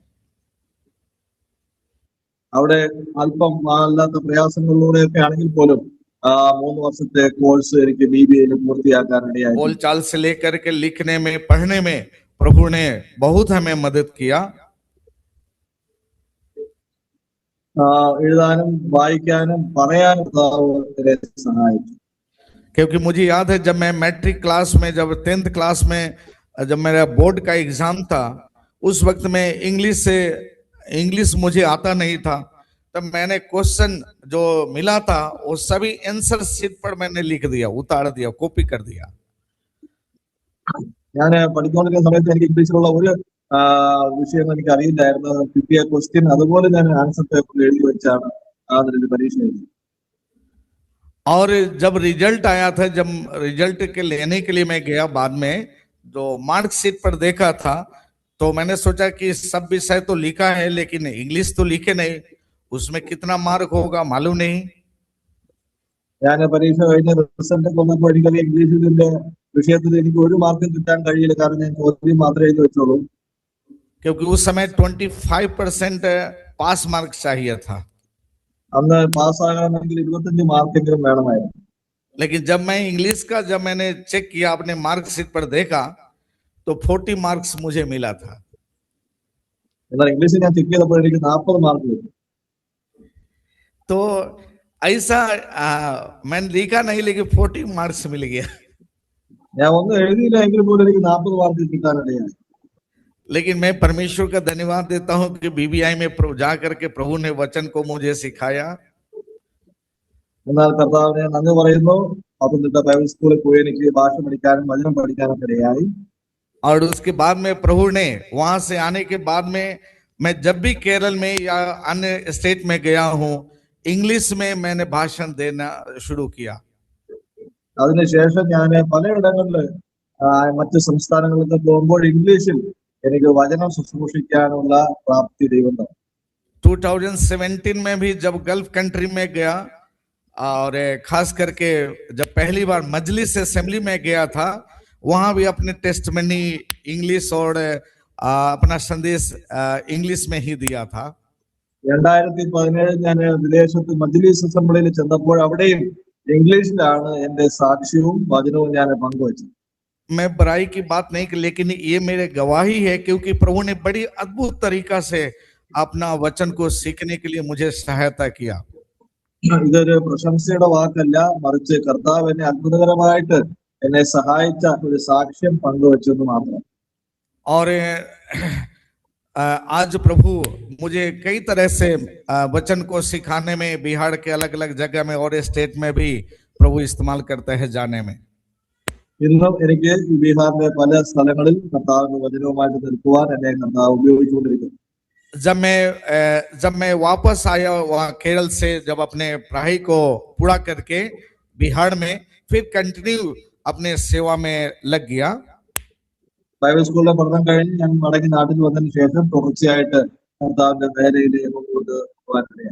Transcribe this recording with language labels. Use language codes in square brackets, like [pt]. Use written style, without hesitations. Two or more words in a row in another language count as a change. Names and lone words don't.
[ml] അവിടെ അല്പം അല്ലാത്ത പ്രയാസങ്ങളിലൂടെയൊക്കെ ആണെങ്കിൽ പോലും 3 വർഷത്തെ കോഴ്സ് എനിക്ക് BBA പൂർത്തിയാക്കാൻ ഇടയായി. [hi] बोलचाल से लेकर के लिखने में, पढ़ने में प्रभु ने बहुत हमें मदद किया। [ml] എഴുതാനും വായിക്കാനും പറയാനും സഹായിച്ചു. [hi] क्योंकि मुझे याद है जब मैं [en] matric class [hi] में, जब 10th क्लास में जब मेरा बोर्ड का एग्जाम था, उस वक्त में इंग्लिश मुझे आता नहीं था। तब मैंने क्वेश्चन जो मिला था वो सभी [en] answer sheet [hi] पर मैंने लिख दिया, उतार दिया, कॉपी कर दिया। [ml] ഞാൻ പഠിച്ചുകൊണ്ടിരിക്കുന്ന സമയത്ത് എനിക്ക് ഇംഗ്ലീഷിലുള്ള ഒരു വിഷയം എനിക്ക് അറിയില്ലായിരുന്നു. കിട്ടിയ ക്വസ്റ്റ്യൻ അതുപോലെ ഞാൻ ആൻസർ പേപ്പറിൽ എഴുതി വെച്ചാണ് അതിന് പരീക്ഷ എഴുതി. [hi] और जब रिजल्ट आया था, जब रिजल्ट के लेने के लिए मैं गया, बाद में जो मार्कशीट पर देखा था तो मैंने सोचा कि सब विषय तो लिखा है लेकिन इंग्लिश तो लिखे नहीं, उसमें कितना मार्क होगा मालूम नहीं। [ml] ഞാൻ പരീക്ഷ കഴിഞ്ഞ റിസൾട്ട് വന്നപ്പോൾ എനിക്കത് ഇംഗ്ലീഷിന്റെ വിഷയത്തിൽ എനിക്ക് 1 മാർക്കും കിട്ടാൻ കഴിയില്ല, കാരണം ഞാൻ ചോദ്യം മാത്രമേ എഴുതി വെച്ചോളൂ. [hi] क्योंकि उस समय 25% पास मार्क चाहिए था। [ml] അന്ന് പാസ്സാകണമെങ്കിൽ 25 മാർക്കെങ്കിലും വേണമായിരുന്നു. [hi] लेकिन जब मैं इंग्लिश का जब मैंने चेक किया, अपने मार्कशीट पर देखा तो 40 मार्क्स मुझे मिला था। [ml] എന്നാൽ ഇംഗ്ലീഷിൽ ഞാൻ ചെക്ക് ചെയ്തപ്പോൾ എനിക്ക് 40 മാർക്ക് കിട്ടി. [hi] तो ऐसा मैंने लिखा नहीं लेकिन 40 मार्क्स मिल गया। [ml] ഞാൻ ഒന്നും എഴുതിയില്ല എങ്കിൽ പോലും എനിക്ക് 40 മാർക്ക് കിട്ടാനിടയായി. [hi] लेकिन मैं परमेश्वर का धन्यवाद देता हूं कि BBI में जाकर के प्रभु ने वचन को मुझे सिखाया। [ml] എന്നാൽ കർത്താവിനെ നന്ദി പറയുന്നു. പത്തനംതിട്ട ബൈബിൾ സ്കൂളിൽ പോയി എനിക്ക് ഭാഷ പഠിക്കാനും വചനം പഠിക്കാനും ഇടയായി. [hi] और उसके बाद में प्रभु ने वहां से आने के बाद में मैं जब भी केरल में या अन्य स्टेट में गया हूं, इंग्लिश में मैंने भाषण देना शुरू किया। [ml] അതിനുശേഷം ഞാൻ പലയിടങ്ങളില് മറ്റ് സംസ്ഥാനങ്ങളിലൊക്കെ പോകുമ്പോൾ ഇംഗ്ലീഷിൽ എനിക്ക് വചനം ശുശ്രൂഷിക്കാനുള്ള പ്രാപ്തി ദൈവം തന്നു. [hi] 2017 में भी जब [en] Gulf country [hi] में गया, और खास करके जब पहली बार मजलिस असेंबली में गया था, वहां भी अपने टेस्टमनी इंग्लिश और अपना संदेश इंग्लिश में ही दिया था। [ml] 2017 ഞാൻ വിദേശത്ത് മജ്ലിസ് അസംബ്ലിയിൽ ചെന്നപ്പോൾ അവിടെയും ഇംഗ്ലീഷിലാണ് എന്റെ സാക്ഷ്യവും വചനവും ഞാൻ പങ്കുവച്ചത്. [hi] मैं बुराई की बात नहीं, लेकिन ये मेरे गवाही है क्योंकि प्रभु ने बड़ी अद्भुत तरीका से अपना वचन को सीखने के लिए मुझे सहायता किया। [ml] ഇതൊരു പ്രശംസയുടെ വാക്കല്ല, മറിച്ച് കർത്താവ് എന്നെ അത്ഭുതകരമായിട്ട് എന്നെ സഹായിച്ച ഒരു സാക്ഷ്യം പങ്കുവച്ചെന്ന് മാത്രം. [hi] और आज प्रभु मुझे कई तरह से वचन को सिखाने में बिहार के अलग अलग जगह में और स्टेट में भी प्रभु इस्तेमाल करते हैं जाने में। [ml] ഇന്നും എനിക്ക് ഈ ബീഹാറിലെ പല സ്ഥലങ്ങളിൽ കർത്താവിന്റെ വചനവുമായിട്ട് നിൽക്കുവാൻ എന്നെ കർത്താവ് ഉപയോഗിച്ചുകൊണ്ടിരിക്കുന്നു. [hi] जब मैं वापस आया वहाँ केरल से, जब अपने पढ़ाई को पूरा करके बिहार में फिर कंटिन्यू अपने सेवा में लग गया। [ml] ബൈബിൾ സ്കൂളിലെ പഠനം കഴിഞ്ഞ് ഞാൻ മടങ്ങി നാട്ടിൽ വന്നതിന് ശേഷം തുടർച്ചയായിട്ട് കർത്താവിന്റെ വേലയിലേക്ക് മുമ്പോട്ട് പോകാനിടയായി.